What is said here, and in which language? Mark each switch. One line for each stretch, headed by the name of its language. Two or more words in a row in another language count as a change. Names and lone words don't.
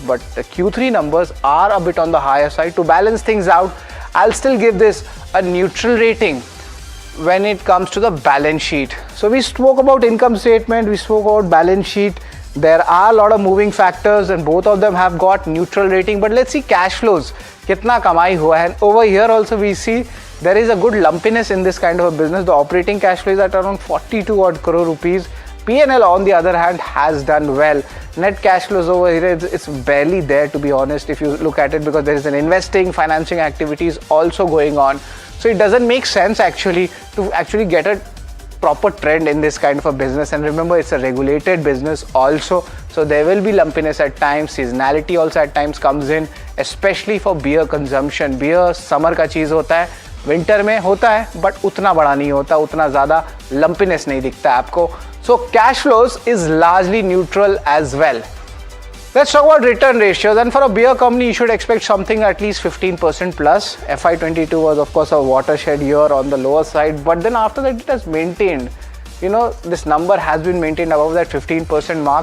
English: But the Q3 numbers are a bit on the higher side. To balance things out, I'll still give this a neutral rating. when it comes to the balance sheet. So we spoke about income statement, we spoke about balance sheet. There are a lot of moving factors and both of them have got neutral rating, but let's see cash flows.
Hindi: कितना कमाई हुआ है.
English: Over here also we see there is a good lumpiness in this kind of a business. The operating cash flow is at around 42 odd crore rupees. P&L on the other hand has done well. Net cash flows over here, it's barely there to be honest if you look at it, because there is an investing, financing activities also going on. So it doesn't make sense actually to actually get a proper trend in this kind of a business. And remember, it's a regulated business also, so there will be lumpiness at times. Seasonality also at times comes in, especially for beer consumption. Beer summer
Hindi: का चीज़ होता है, विंटर में होता है, बट उतना बड़ा नहीं होता, उतना ज़्यादा लंपीनेस नहीं दिखता है आपको.
English: So cash flows is largely neutral as well. Let's talk about return ratios, and for a beer company you should expect something at least 15% plus. FY22 was of course a watershed year on the lower side, but then after that it has maintained. You know, this number has been maintained above that 15% mark.